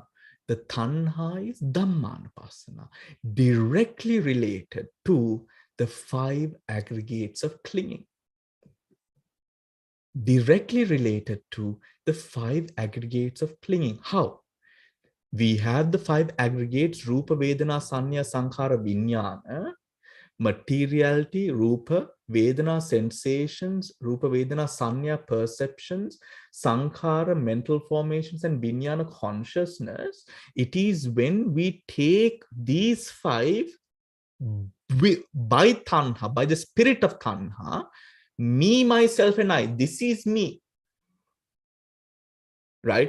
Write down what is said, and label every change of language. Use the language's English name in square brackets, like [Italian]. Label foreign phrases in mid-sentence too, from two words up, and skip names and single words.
[English] The Tanha is Dhammanupassana, directly related to the 5 aggregates of clinging. Directly related to the 5 aggregates of clinging. How? We have the 5 aggregates: [Pali] Rupa, Vedana, Sanya, Sankhara, Vijnana. Materiality, Rupa, Vedana, sensations, Rupa, Vedana, Sanya, perceptions, Sankhara, [English] mental formations, and Vijnana, consciousness. It is when we take these 5 by Tanha, by the spirit of Tanha, me, myself, and I, this is me, right?